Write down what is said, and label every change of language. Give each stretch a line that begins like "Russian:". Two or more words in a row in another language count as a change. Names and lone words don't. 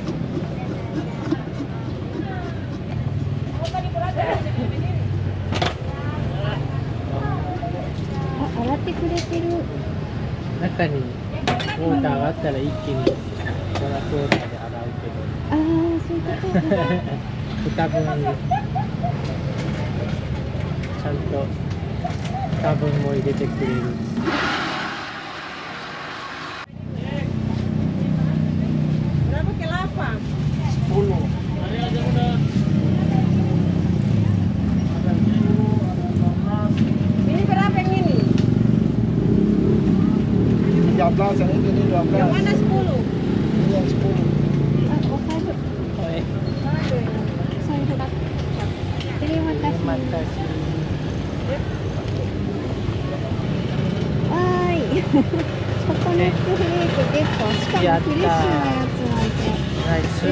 Japanese: 洗ってくれてる。中にウォーターがあったら一気にココナッツウォーターで洗うけど。そういうことか。 2分ちゃんと2分も入れてくれる。
Indonesian: Ini berapa yang ini? 13 yang ini 12. Yang mana 10? Ini yang 10.
Japanese: お財布。財布だ。わーい。ココナッツフレークゲット。しかもフレッシュなやつなんてナイス。